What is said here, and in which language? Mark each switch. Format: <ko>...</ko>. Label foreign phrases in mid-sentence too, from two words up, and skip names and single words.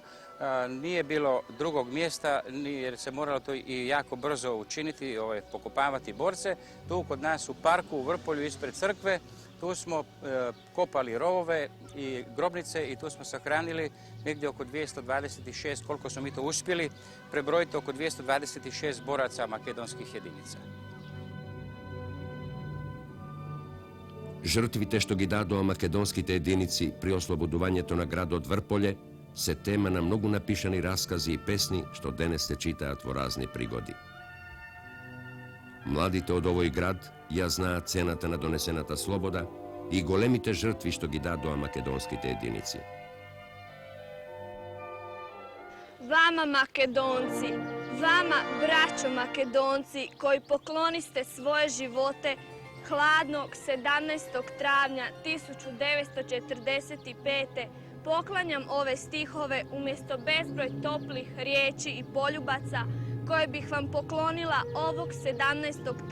<hr>Nije bilo drugog mjesta jer se moralo to i jako brzo učiniti, pokopavati borce. Tu kod nas u parku u Vrpolju ispred crkve, tu smo kopali rovove i grobnice i tu smo sahranili negdje oko 226, koliko smo mi to uspjeli, prebrojiti oko 226 boraca makedonskih jedinica.</hr> <mk>Жртвите што ги дадоа македонските единици при ослободувањето на градот Врполје се тема на многу напишани раскази и песни што денес се читаат во разни пригоди. Младите од овој град ја знаат цената на донесената слобода и големите жртви што ги дадоа македонските единици.</mk> <hr>Vama Makedonci, vama braćo Makedonci koji pokloniste svoje živote hladnog 17. travnja 1945. poklanjam ove stihove umjesto bezbroj toplih riječi i poljubaca koje bih vam poklonila ovog 17.</hr>